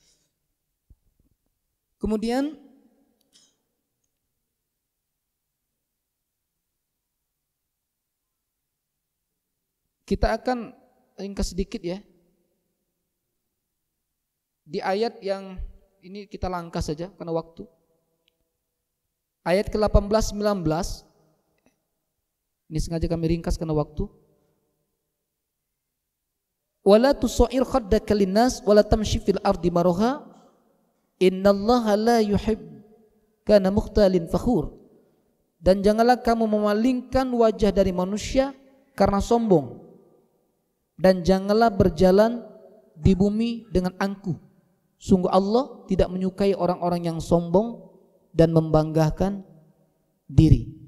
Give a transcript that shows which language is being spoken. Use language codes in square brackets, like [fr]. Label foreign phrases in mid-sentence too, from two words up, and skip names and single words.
[id] Kemudian kita akan ringkas sedikit ya. Di ayat yang ini kita langkah saja karena waktu. Ayat ke-18 19. Ini sengaja kami ringkas karena waktu. [ar] ولا تصعر خدك للناس ولا تمش في الأرض مرحا إن الله لا يحب كان مختال فخور. [id] Dan janganlah kamu memalingkan wajah dari manusia karena sombong, dan janganlah berjalan di bumi dengan angkuh. Sungguh Allah tidak menyukai orang-orang yang sombong dan membanggakan diri.